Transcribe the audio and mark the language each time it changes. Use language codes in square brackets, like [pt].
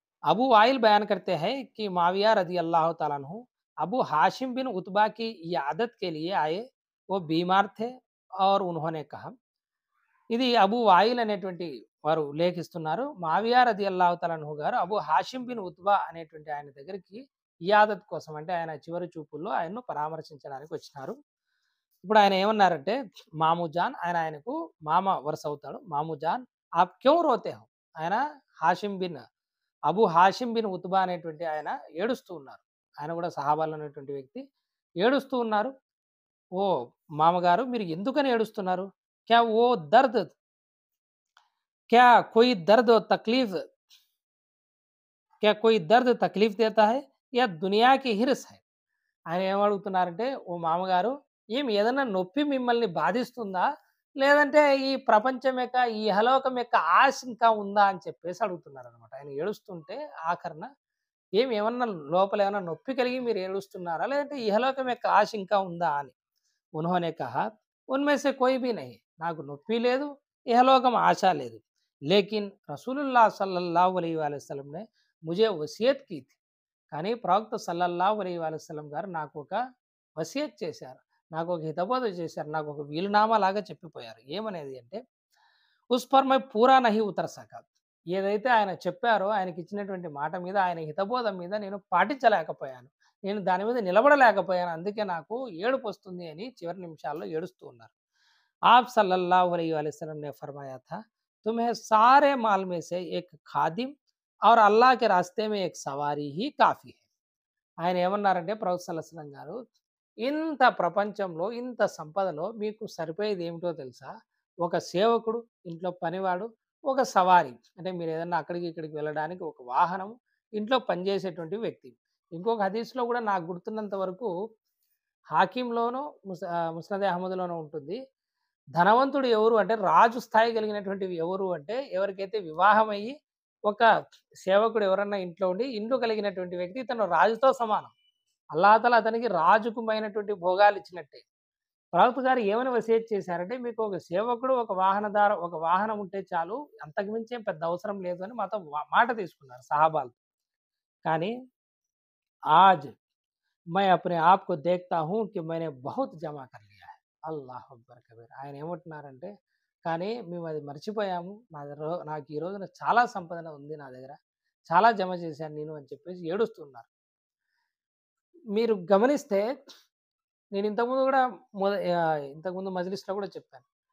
[hi] Abu while बयान करते हैं कि माविया रजी अल्लाह तआला अन्हु अबू हाशिम बिन उतबा की यादत के लिए आए। वो बीमार थे और उन्होंने कहा, [te] ఇది అబూ వాయిల్ అనేటువంటి వారు ఉల్లేఖిస్తున్నారు. మావియా రదియల్లాహు తఆలా అన్హు గారు అబూ హాషిం బిన్ ఉత్బా అనేటువంటి ఆయన దగ్గరికి ఇయాదత్ కోసం, అంటే ఆయన చివరి చూపుల్లో ఆయన్ను పరామర్శించడానికి వచ్చినారు. ఇప్పుడు ఆయన ఏమన్నారంటే, మామూ జాన్, ఆయనకు మామ వరుస అవుతాడు. మామూ జాన్ ఆప్ క్యూ రోతే హో, ఆయన Hashim bin Abu Hashim bin Utba అనేటువంటి ఆయన ఏడుస్తూ ఉన్నారు. ఆయన కూడా సహాబాలో ఉన్నటువంటి వ్యక్తి. ఏడుస్తూ ఉన్నారు. ఓ మామగారు మీరు ఎందుకని ఏడుస్తున్నారు? [hi] క్యా ఓ దర్ద్, क्या कोई दर्द और तकलीफ, क्या कोई दर्द तकलीफ देता है या दुनिया की हिर्स है? [te] ఆయన ఏమడుగుతున్నారంటే, ఓ మామగారు ఏదన్నా నొప్పి మిమ్మల్ని బాధిస్తుందా? లేదంటే ఈ ప్రపంచం యొక్క, ఈ ఇహలోకం యొక్క ఆశ ఇంకా ఉందా అని చెప్పేసి అడుగుతున్నారనమాట. ఆయన ఏడుస్తుంటే ఆఖరణ ఏమన్నా లోపల ఏమన్నా నొప్పి కలిగి మీరు ఏడుస్తున్నారా? లేదంటే ఇహలోకం యొక్క ఆశ ఇంకా ఉందా అని. [hi] उन्होंने कहा उनमें से कोई भी नहीं, నాకు నొప్పి లేదు, ఇహలోకం ఆశ లేదు. [te] लेकिन रसूलुल्लाह सल्लल्लाहु अलैहि वसल्लम ने मुझे वसीयत की थी, కానీ ప్రవక్త సల్లల్లాహు అలైహి వసల్లం గారు నాకు ఒక వసియత్ చేశారు, నాకు ఒక హితబోధ చేశారు, నాకు ఒక వీలునామా లాగా చెప్పిపోయారు. ఏమనేది అంటే, ఉస్ పర్ మై పూరా నహి ఉతర్ సకా, ఏదైతే ఆయన చెప్పారో, ఆయనకి ఇచ్చినటువంటి మాట మీద, ఆయన హితబోధ మీద నేను పాటించలేకపోయాను, నేను దాని మీద నిలబడలేకపోయాను, అందుకే నాకు ఏడుపు వస్తుంది అని చివరి నిమిషాల్లో ఏడుస్తూ ఉన్నారు. [hi] आप सल्लल्लाहु अलैहि वसल्लम ने फरमाया था, तुम्हें सारे माल में से एक खादिम और अल्लाह के रास्ते में एक सवारी ही काफ़ी है. [te] ఆయన ఏమన్నారంటే, ప్రవక్త సల్లల్లాహు అలైహి వసల్లం గారు, ఇంత ప్రపంచంలో, ఇంత సంపదలో మీకు సరిపోయేది ఏమిటో తెలుసా? ఒక సేవకుడు, ఇంట్లో పనివాడు, ఒక సవారి, అంటే మీరు ఏదన్నా అక్కడికి ఇక్కడికి వెళ్ళడానికి ఒక వాహనం, ఇంట్లో పనిచేసేటువంటి వ్యక్తి. ఇంకొక హదీస్‌లో కూడా నాకు గుర్తున్నంత వరకు హాకీంలోనో ముస్నద్ అహ్మద్‌లోనో ఉంటుంది. ధనవంతుడు ఎవరు అంటే, రాజు స్థాయి కలిగినటువంటివి ఎవరు అంటే, ఎవరికైతే వివాహమయ్యి ఒక సేవకుడు ఎవరన్నా ఇంట్లో ఉండి ఇల్లు కలిగినటువంటి వ్యక్తి, ఇతను రాజుతో సమానం. అల్లాహ్ తఆలా అతనికి రాజుకుమైనటువంటి భోగాలు ఇచ్చినట్టే. ప్రవక్త గారు ఏమని వసీయత్ చేశారంటే, మీకు ఒక సేవకుడు, ఒక వాహనం ఉంటే చాలు, అంతకు మించి ఏం పెద్ద అవసరం లేదు అని మాతో మాట తీసుకున్నారు సహాబాలు. [hi] కానీ आज मैं अपने आप को देखता हूँ कि मैंने बहुत जमा कर लिया है. [ar] అల్లాహు అక్బర్ కబీర్. [te] ఆయన ఏమంటున్నారంటే, కానీ మేము అది మర్చిపోయాము, నాకు ఈ రోజున చాలా సంపద ఉంది నా దగ్గర, చాలా జమ చేశాను నేను అని చెప్పేసి ఏడుస్తున్నారు. మీరు గమనిస్తే, నేను ఇంతకుముందు కూడా ఇంతకుముందు మజ్లిస్‌లో కూడా చెప్పాను.